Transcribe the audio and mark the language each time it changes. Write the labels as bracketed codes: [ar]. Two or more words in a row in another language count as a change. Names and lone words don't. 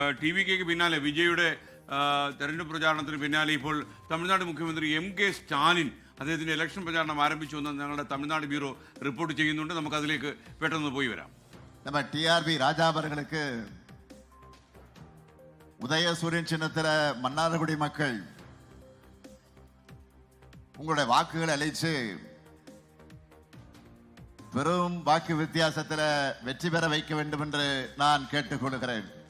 [ml] ടിവിക്ക് പിന്നാലെ വിജയുടെ തെരഞ്ഞെടുപ്പ് പ്രചാരണത്തിന് പിന്നാലെ ഇപ്പോൾ തമിഴ്നാട് മുഖ്യമന്ത്രി MK സ്റ്റാലിൻ അദ്ദേഹത്തിന്റെ ഇലക്ഷൻ പ്രചാരണം ആരംഭിച്ചു എന്ന് ഞങ്ങളുടെ തമിഴ്നാട് ബ്യൂറോ റിപ്പോർട്ട് ചെയ്യുന്നുണ്ട്. നമുക്ക് അതിലേക്ക് പെട്ടെന്ന് പോയി വരാം. [ta] நம்ம டிஆர்பி ராஜா அவர்களுக்கு உதயசூரியன் சின்னத்தில மன்னார்குடி மக்கள் உங்களுடைய வாக்குகளை அளித்து பெரும் வாக்கு வித்தியாசத்தில் வெற்றி பெற வைக்க வேண்டும் என்று நான் கேட்டுக்கொள்கிறேன்.